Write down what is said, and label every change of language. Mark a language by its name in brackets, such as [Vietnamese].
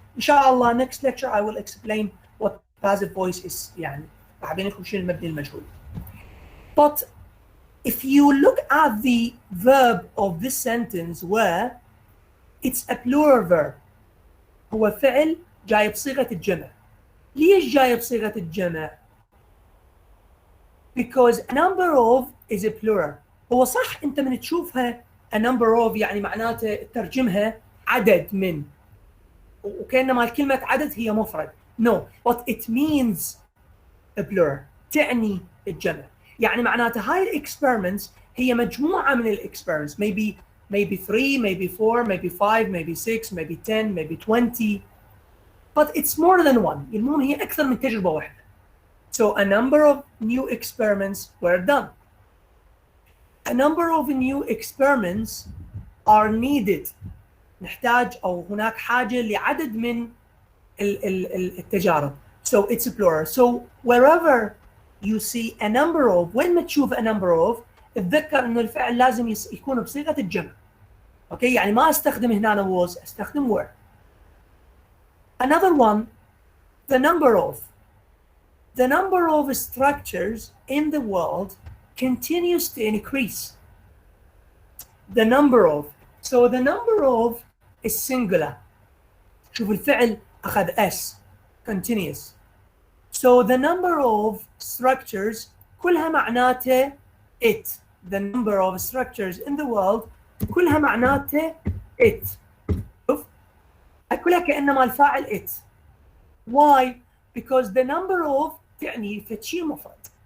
[Arabic] إن شاء الله [English] next lecture I will explain what passive voice is [Arabic] يعني راح أبين لكم شنو المبني المجهول. [English] But if you look at the verb of this sentence where it's a plural verb, [Arabic] هو فعل جاي بصيغة الجمع. ليش جاي بصيغة الجمع؟ [English] Because a number of is a plural. [Arabic] هو صح انت من تشوفها a number of يعني معناته ترجمها عدد من وكأنما الكلمة عدد هي مفرد. [English] No, but it means a plural. [Arabic] تعني الجمع. يعني معناته هاي experiments هي مجموعة من experiments. [English] Maybe 3, maybe 4, maybe 5, maybe 6, maybe 10, maybe 20. But it's more than one. [Arabic] المهم هي أكثر من تجربة واحدة. [English] So a number of new experiments were done. A number of new experiments are needed. [Arabic] نحتاج أو هناك حاجة لعدد من التجارب. [English] So it's a plural. So wherever you see a number of, [Arabic] وين ما تشوف [English] a number of, [Arabic] اتذكر إنه الفعل لازم يكون بصيغة الجمع. Okay, يعني ما أستخدم هنا was, أستخدم were. [English] Another one, the number of. The number of structures in the world continues to increase. The number of. So the number of is singular. [Arabic] شوف الفعل أخذ S. Continuous. [English] So the number of structures [Arabic] كلها معناته [English] it. The number of structures in the world [Arabic] كلها معناته [English] it. [Arabic] شوف كلها كأنما الفاعل it. [English] Why? Because the number of [Arabic] تعني فتشي مفرد.